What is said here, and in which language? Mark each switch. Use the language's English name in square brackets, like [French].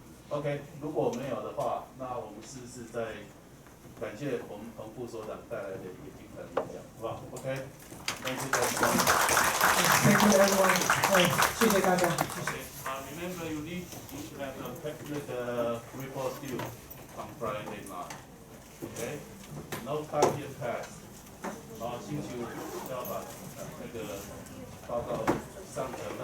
[Chinese] OK， 如果没有的话，那我们是不是在感谢我们彭副所长带来的一个精彩演讲，好不好 ？OK， [English] Thank you Thank you everyone. [Chinese] 谢谢大家。谢谢。 [English] Remember you should have a technical report due on Friday night. OK, no time yet passed. [Chinese] 星期五要把那个报告上传。